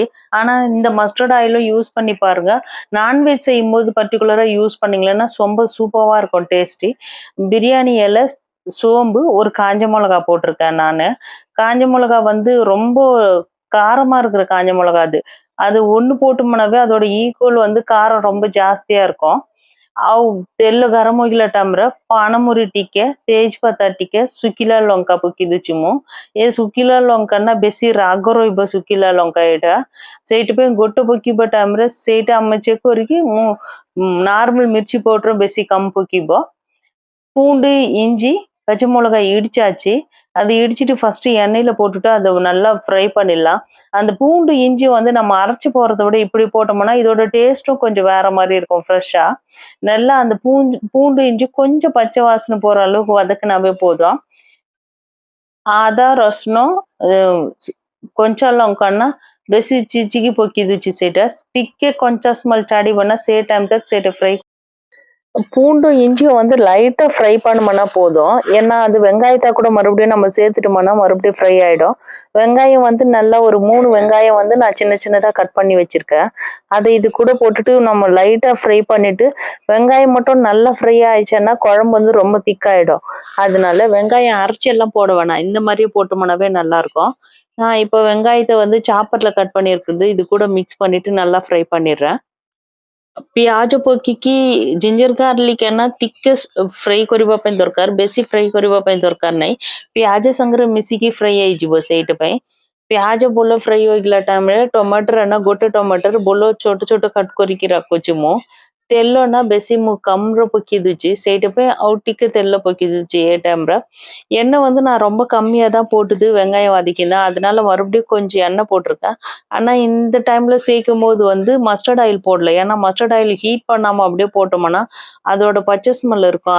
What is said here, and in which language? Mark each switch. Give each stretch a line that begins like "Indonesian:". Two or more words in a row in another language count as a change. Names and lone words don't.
Tamil: ஆனா இந்த
English: mustard oil-um use
Tamil: பண்ணி பாருங்க. நான்வெஜ் செய்யும்போது பர்ட்டிகுலரா யூஸ் பண்ணீங்கன்னா ரொம்ப சூப்பரா இருக்கும் டேஸ்டி. பிரியாணி இலை, சோம்பு, ஒரு காஞ்ச மிளகா போட்டிருக்கேன் நானு. காஞ்ச மிளகா வந்து ரொம்ப காரமா இருக்கிற காஞ்ச மிளகா அது. அது 1 போட்டோம்னாவே அதோட ஈக்குவல் வந்து காரம் ரொம்ப ஜாஸ்தியா இருக்கும்.
Odia: ଆଉ ତେଲ ଗରମ ହେଇଗଲା ଟାଇମ୍‌ରେ ପାନମୁରି ଟିକେ, ତେଜପତା ଟିକେ, ଶୁଖିଲା ଲଙ୍କା ପକେଇ ଦଉଛି ମୁଁ। ଏ ଶୁଖିଲା ଲଙ୍କା ନା ବେଶୀ ରାଗ ରହିବ ଶୁଖିଲା ଲଙ୍କା ଏଇଟା। ସେଇଥିପାଇଁ ଗୋଟେ ପକେଇବା ଟାଇମ୍‌ରେ ସେଇଟା ଆମେ ଚେକ୍ କରିକି ମୁଁ ନର୍ମାଲ ମିର୍ଚି ପାଉଡର ବେଶୀ କମ୍ ପକେଇବ।
Tamil: பூண்டு, இஞ்சி, பச்சை மிளகாய் இடிச்சாச்சு. அது இடிச்சுட்டு ஃபர்ஸ்ட்டு எண்ணெயில போட்டுட்டு அத நல்லா ஃப்ரை பண்ணிடலாம். அந்த பூண்டு, இஞ்சி வந்து நம்ம அரைச்சு போடுறத விட இப்படி போட்டோம்னா, இதோட டேஸ்ட்டும் கொஞ்சம் வேற மாரி இருக்கும் ஃப்ரெஷ்ஷா. நல்லா அந்த பூண்டு, இஞ்சி கொஞ்சம் பச்சை வாசனை போற அளவுக்கு வதக்குனாவே போதும்.
Odia: ଅଦା, ରସୁଣ, କଞ୍ଚା ଲଙ୍କା ନା ବେଶୀ ଚିଚିକି ପକେଇ ଦଉଛି ସେଇଟା। ଟିକେ କଞ୍ଚା ସ୍ମେଲ୍ ଛାଡିବ ନା ସେ ଟାଇମ୍ ତକ୍ ସେଇଟା
Tamil: ஃப்ரை பூண்டும் இஞ்சியும் வந்து லைட்டா ஃப்ரை பண்ணோம்னா போதும். ஏன்னா அது வெங்காயத்தை கூட மறுபடியும் நம்ம சேர்த்துட்டோம்னா மறுபடியும் ஃப்ரை ஆயிடும். வெங்காயம் வந்து நல்லா ஒரு 3 வெங்காயம் வந்து நான் சின்ன சின்னதா கட் பண்ணி வச்சிருக்கேன். அதை இது கூட போட்டுட்டு நம்ம லைட்டா ஃப்ரை பண்ணிட்டு வெங்காயம் மட்டும் நல்லா ஃப்ரை ஆயிடுச்சுன்னா குழம்பு வந்து ரொம்ப திக்காயிடும். அதனால வெங்காயம் அரைச்சி எல்லாம் போட வேணாம். இந்த மாதிரியே போட்டோம்னாவே நல்லா இருக்கும். நான் இப்போ வெங்காயத்தை வந்து சாப்பர்ல கட் பண்ணியிருக்குது இது கூட மிக்ஸ் பண்ணிட்டு நல்லா ஃப்ரை பண்ணிடுறேன்।
Odia: ପିଆଜ ପକେଇକି
English: ginger garlic
Odia: ନା ଟିକେ ଫ୍ରାଇ କରିବା ପାଇଁ ଦରକାର, ବେଶୀ ଫ୍ରାଇ କରିବା ପାଇଁ ଦରକାର ନାହିଁ। ପିଆଜ ସାଙ୍ଗରେ ମିଶିକି ଫ୍ରାଇ ହେଇଯିବ ସେଇଥିପାଇଁ। ପିଆଜ ଭଲ ଫ୍ରାଇ ହୋଇଗଲା ଟାଇମ୍ରେ ଟମାଟର ନା ଗୋଟେ ଟମାଟର ଭଲ ଛୋଟ ଛୋଟ କଟ୍ କରିକି ରଖୁଛି ମୁଁ। ତେଲ ନା ବେଶୀ ମୁଁ கம்மில் பக்கி தூச்சு ସେଇட்டப்ப அவுட்டிக்கு தெல்ல பக்கி தூச்சு
Tamil: ஏ டைம்ல எண்ணெய் வந்து நான் ரொம்ப கம்மியாக தான் போட்டுது வெங்காயம் வதக்கிதான், அதனால மறுபடியும் கொஞ்சம் எண்ணெய் போட்டிருக்கேன்। ஆனா இந்த டைம்ல சேர்க்கும் போது வந்து
English: mustard oil
Tamil: போடல, ஏன்னா
English: mustard oil
Tamil: ஹீட் பண்ணாம அப்படியே போட்டோம்னா அதோட பச்சை ஸ்மெல் இருக்கும்।